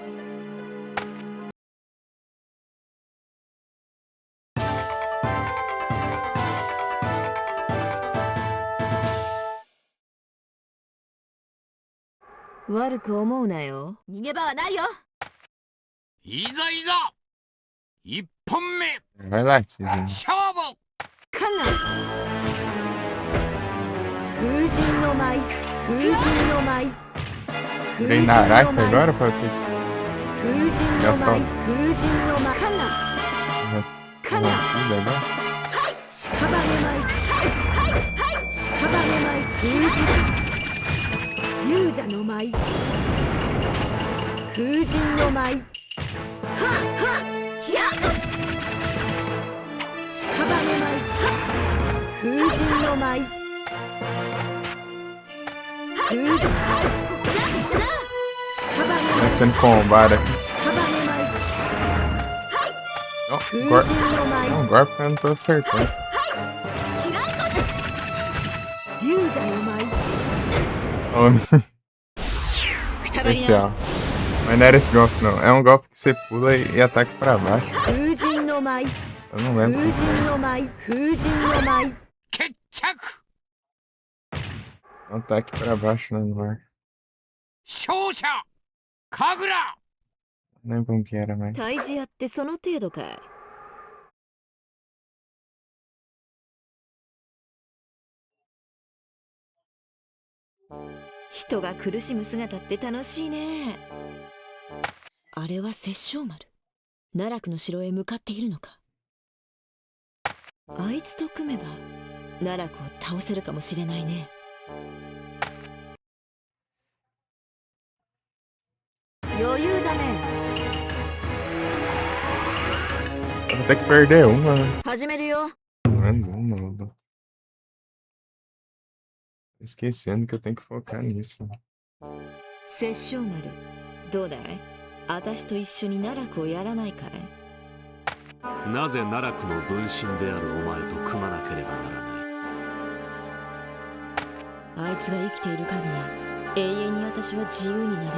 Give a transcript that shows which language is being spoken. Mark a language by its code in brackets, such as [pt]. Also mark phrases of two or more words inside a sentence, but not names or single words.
[ja] 悪く思うなよ。逃げ場はないよ。いざいざ一本目 [pt] Vai lá, Tizinho. [ja] 勝負カンナ風神の舞風神の舞 [pt] Virei Naraka agora pra eu ter [ja] 風神の [pt] Já só. [ja] 舞風神の舞カンナ [pt] que [ja] カン [pt] uma [ja] ナ [pt] vida agora. [ja] 屍舞屍舞風神勇者の舞風神の舞はっはっひゃっ屍舞風神の舞風神 [pt] Tá sendo combada aqui. [ja] 屍舞 [pt] Ó, [ja] 風 [pt] agora. [ja] 神の舞 [pt] Não, agora eu não tô acertando. [ja] 勇者の舞 [pt] Ó, [ja] くたばり [pt] esse [ja] な。 [pt] ó. Mas não era esse golpe, não. É um golpe que você pula e ataca pra baixo. [ja] 風神の舞 [pt] Eu não [ja] 風 [pt] lembro. [ja] 神の舞風神の舞決着 [pt] Um ataque pra baixo, né, no ar. [ja] 勝者神楽 [pt] Não lembro como que era, mas. [ja] タイジアってその程度かい。人が苦しむ姿って楽しいね。あれは殺生丸。奈落の城へ向かっているのか。あいつと組めば奈落を倒せるかもしれないね。余裕だね [pt] Eu vou ter que perder uma, né? [ja] 始めるよ [pt] Pelo menos uma. Tô esquecendo que eu tenho que focar nisso. [ja] 殺生丸、どうだい？私と一緒に奈落をやらないかい？なぜ奈落の分身であるお前と組まなければならない。あいつが生きている限り永遠に私は自由になれない。